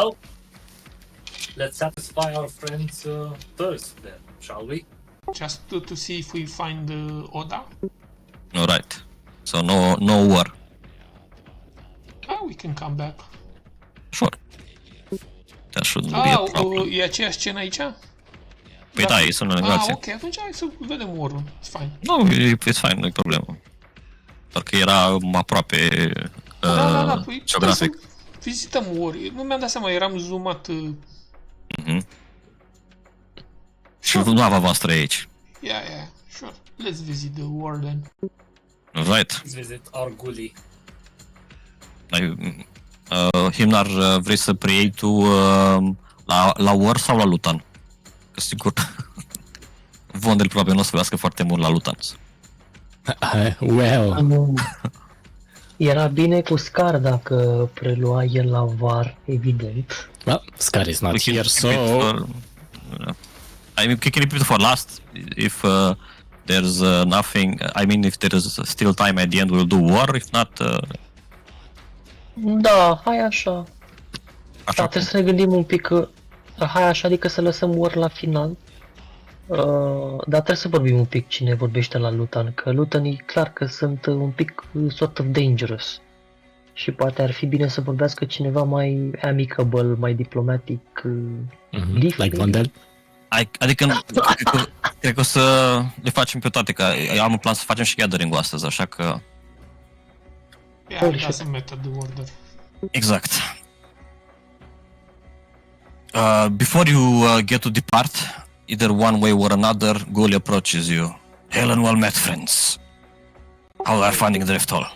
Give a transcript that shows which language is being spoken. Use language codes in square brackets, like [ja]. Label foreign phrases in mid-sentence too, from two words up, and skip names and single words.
[en] Well, let's satisfy our friends' thirst then, shall we? Just to see if we find Oda. Alright. So no war. Ah, we can come back. Sure. That shouldn't be a problem. [ro] E aceeași scenă aici? Păi da, e sunt în negație. Ok, atunci hai să vedem orul. [en] It's fine. No, it's fine, [ro] nu-i problemă. Doar că era aproape Da, păi geografic. să vizităm ori. Nu mi-am dat seama, eram zoomat. Și nava voastră e aici. [en] Yeah, sure. Let's visit the war then. Right. Let's visit our gully. [ro] Himnar, vrei să preiei tu la War sau la Lutan? Că sigur Vondel probabil nu o să vrească foarte mult la Lutan. [en] Well, [ro] Era bine cu Scar dacă prelua el la VAR, evident. [en] well, Scar is not here, so... I mean, keep it for last. If there's nothing, I mean, if there is still time at the end, we'll do war. If not, [ro] Da, hai așa. așa Da, trebuie să ne gândim un pic că... Hai așa, adică să lăsăm War la final. Dar trebuie să vorbim un pic cine vorbește la Lutan, că Lutan e clar că sunt un pic [en] sort of dangerous. [ro] Și poate ar fi bine să vorbească cineva mai amicable, mai diplomatic. [en] Leaf, Like maybe? Vandal? [ro] Adică cred că o să le facem pe toate, că eu am un plan să facem și gathering-ul astăzi, așa că... [en] Yeah, Holy it shit. doesn't matter the order. [ro] Exact. [en] Before you get to depart, either one way or another, Gully approaches you. Hail and well met, friends. How are finding the Rift Hall?